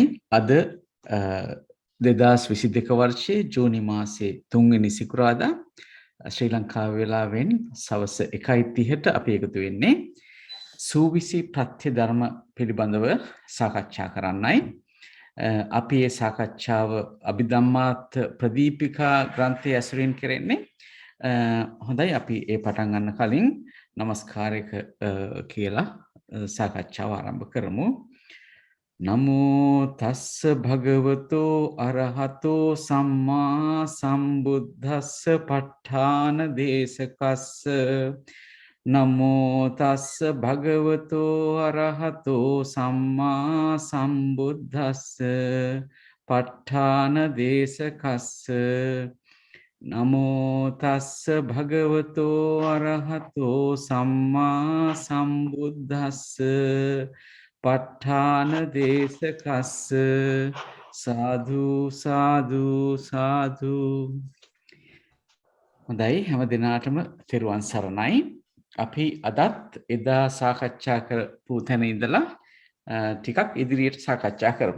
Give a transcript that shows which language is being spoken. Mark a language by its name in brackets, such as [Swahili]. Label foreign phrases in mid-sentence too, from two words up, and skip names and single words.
[Sinhala] අද 2022 වර්ෂයේ ජූනි මාසයේ 3 වෙනි සිකුරාදා ශ්‍රී ලංකාව වේලාවෙන් සවස් 1:30ට අපි එකතු වෙන්නේ සූවිසි ප්‍රත්‍ය ධර්ම පිළිබඳව සාකච්ඡා කරන්නයි. අපි මේ සාකච්ඡාව අභිධම්මාර්ථ ප්‍රදීපිකා ග්‍රන්ථය ඇසුරින් කරන්නේ. හොඳයි, අපි ඒ පටන් ගන්න කලින් নমස්කාරයක කියලා සාකච්ඡාව ආරම්භ කරමු. [Pali] නමෝ තස්ස භගවතෝ අරහතෝ සම්මා සම්බුද්දස්ස ප ဋ ාණ දේශකස්ස. නමෝ තස්ස භගවතෝ අරහතෝ සම්මා සම්බුද්දස්ස ප ဋ ාණ දේශකස්ස. නමෝ තස්ස භගවතෝ අරහතෝ සම්මා සම්බුද්දස්ස ප ဋ ාණ දේශකස්ස. [Sinhala] සාදු සාදු සාදු. හොඳයි, හැම දිනාටම තෙරුවන් සරණයි. අපි අදත් එදා සාකච්ඡා කරපු තැන ඉඳලා ටිකක් ඉදිරියට සාකච්ඡා කරමු.